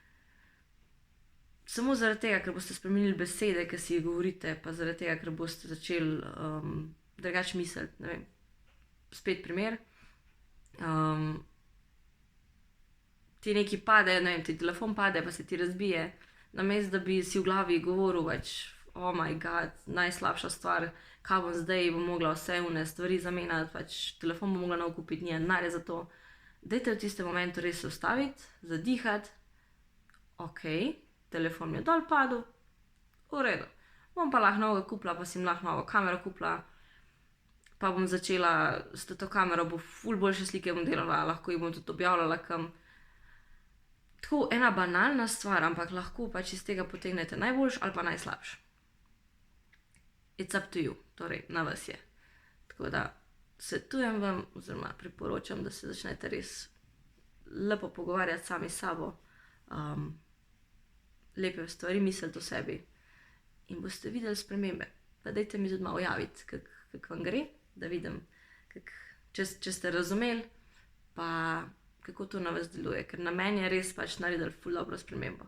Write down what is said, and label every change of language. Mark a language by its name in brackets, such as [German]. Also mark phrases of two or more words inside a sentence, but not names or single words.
[Slovenian] Samo zaradi tega, ker boste spremenili besede, ki si jih govorite, pa zaradi tega, ker boste začeli drugače misliti, ne vem. Spet primer. Ti nekaj pade, ne vem, ti telefon pade, pa se ti razbije. Namesto da bi si v glavi govoril več, [English] oh my god, [Slovenian] najslabša stvar, kaj bom zdaj, bom mogla vse one stvari zamenjati, pač telefon bom mogla nov kupiti, ni denarja za to. Dajte v tistem momentu res se ustaviti, zadihati. Ok, telefon mi je dol padel, v redu. Bom pa lahko novega kupila, pa si lahko novo kamero kupila, pa bom začela s to kamero, bo ful boljše slike bom delala, lahko jih bom tudi objavljala kam. Tako ena banalna stvar, ampak lahko pač iz tega potegnete najboljš ali pa najslabš. [English] It's up to you, [Slovenian] torej na vas je. Tako da svetujem vam, oziroma priporočam, da se začnete res lepo pogovarjati sami s sabo, lepe stvari misliti o sebi in boste videli spremembe. Pa dajte mi tudi malo javiti, kako vam gre, da vidim, če ste razumeli, pa kako to na vas deluje, ker na meni je res pač naredili ful dobro spremembo.